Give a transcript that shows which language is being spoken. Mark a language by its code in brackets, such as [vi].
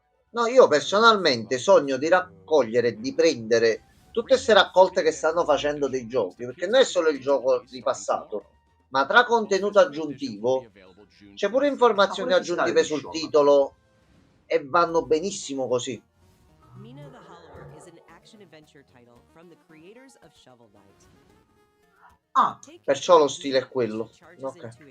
[it] No, io personalmente sogno di raccogliere e di prendere tutte queste raccolte che stanno facendo dei giochi, perché non è solo il gioco di passato, ma tra contenuto aggiuntivo c'è pure informazioni aggiuntive sul titolo e vanno benissimo così. [en] Mina the Hollower is an action-adventure title from the creators of Shovel Knight. Ah, [it] Perciò lo stile è quello. Ok.